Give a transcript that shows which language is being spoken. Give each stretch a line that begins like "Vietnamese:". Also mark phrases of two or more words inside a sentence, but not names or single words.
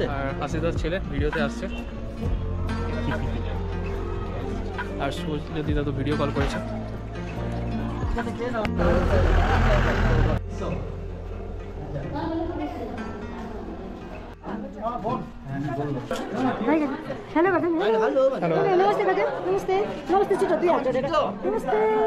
Bangla: আর আশিসদার ছেলে ভিডিওতে আসছে, আর শুভজ্যোতিদা তো ভিডিও কল করেছে।
Nepali: हेलो काका हेलो नमस्ते काका नमस्ते नमस्ते छिटो 2 हात जोडेर नमस्ते